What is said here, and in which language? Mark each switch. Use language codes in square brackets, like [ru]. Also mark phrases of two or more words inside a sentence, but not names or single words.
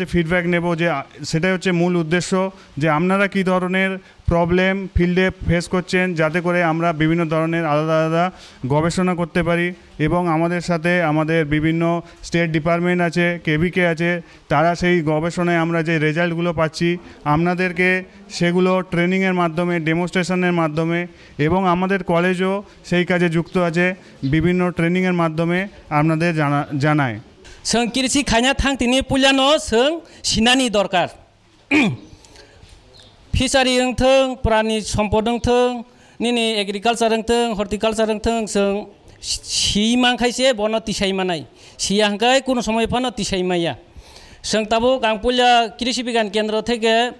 [bn] ফিডব্যাক নেব যে সেটাই হচ্ছে মূল উদ্দেশ্য যে আপনারা কী ধরনের প্রবলেম ফিল্ডে ফেস করছেন যাতে করে আমরা বিভিন্ন ধরনের আলাদা আলাদা গবেষণা করতে পারি এবং আমাদের সাথে আমাদের বিভিন্ন [en] state department [bn] আছে কেভিকে আছে তারা সেই গবেষণায় আমরা যে রেজাল্টগুলো পাচ্ছি আপনাদেরকে সেগুলো ট্রেনিংয়ের মাধ্যমে ডেমনস্ট্রেশনের মাধ্যমে এবং আমাদের কলেজও সেই কাজে যুক্ত আছে বিভিন্ন ট্রেনিংয়ের মাধ্যমে আপনাদের জানায় [trp] जों कृषि खायना थांथिनि पुलियानो जों सिनानि दरकार फिसारि थों प्राणी सम्पद थों निनि एग्रिकालचार थों हर्टिकालचार थों जों सिमांखायसे बनो तिसाइमानाय सियांखाय कोनो समय फानो तिसाइमाया जों ताबो गांपुलिया कृषि बिज्ञान केन्द्र थेके